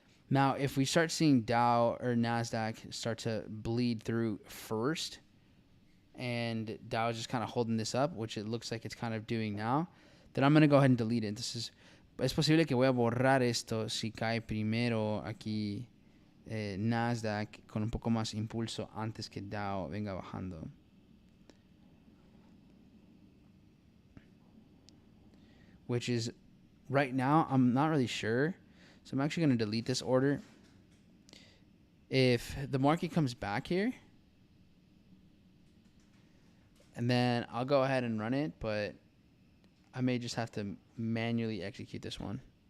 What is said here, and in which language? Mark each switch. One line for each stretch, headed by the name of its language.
English: Now, if we start seeing Dow or NASDAQ start to bleed through first, and Dow is just kind of holding this up, which it looks like it's kind of doing now, then I'm going to go ahead and delete it.
Spanish: Es posible que voy a borrar esto si cae primero aquí NASDAQ con un poco más impulso antes que Dow venga bajando.
English: Which is, right now, I'm not really sure. So I'm actually going to delete this order. If the market comes back here, and then I'll go ahead and run it, but I may just have to manually execute this one.